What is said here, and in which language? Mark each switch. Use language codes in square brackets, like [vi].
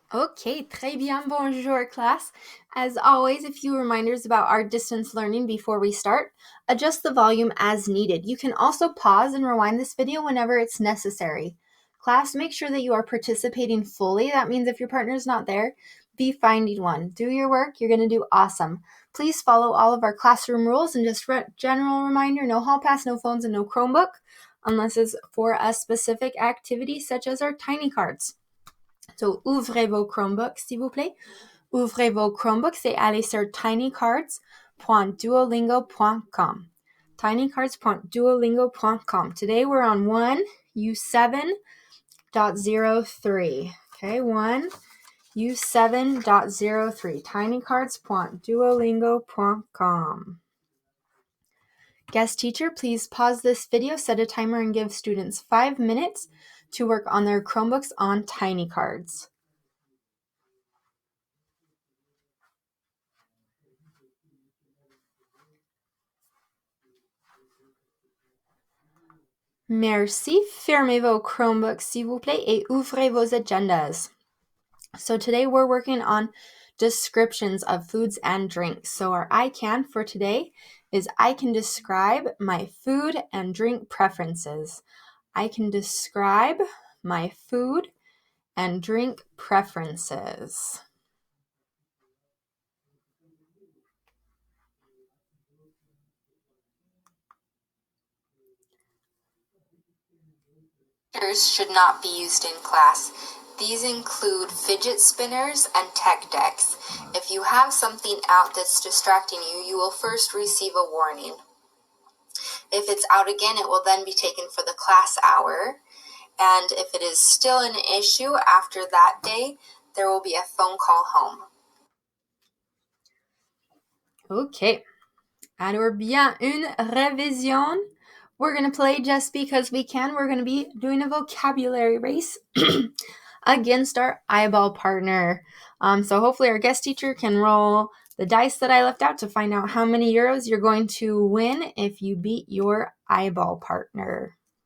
[fr] Okay, très bien, bonjour class. [en] As always, a few reminders about our distance learning before we start. Adjust the volume as needed. You can also pause and rewind this video whenever it's necessary. Class, make sure that you are participating fully. That means if your partner is not there, be finding one. Do your work, you're going to do awesome. Please follow all of our classroom rules, and just general reminder, no hall pass, no phones, and no Chromebook, unless it's for a specific activity such as our tiny cards. [fr] So, ouvrez vos Chromebooks, s'il vous plaît. Ouvrez vos Chromebooks et allez sur tinycards.duolingo.com. [en] tinycards.duolingo.com. Today we're on 1U7.03. Okay, 1U7.03. tinycards.duolingo.com. Guest teacher, please pause this video, set a timer, and give students 5 minutes to work on their Chromebooks on Tiny Cards. [fr] Merci. Fermez vos Chromebooks, s'il vous plaît, et ouvrez vos agendas. [en] So today we're working on descriptions of foods and drinks. So our I can for today is I can describe my food and drink preferences. I can describe my food and drink preferences. Should not be used in class. These include fidget spinners and tech decks. If you have something out that's distracting you, you will first receive a warning. If it's out again, it will then be taken for the class hour. And if it is still an issue after that day, there will be a phone call home. Okay. [fr] Alors bien, une révision. [en] We're going to play just because we can. We're going to be doing a vocabulary race against our eyeball partner. So hopefully our guest teacher can roll the dice that I left out to find out how many euros you're going to win if you beat your eyeball partner.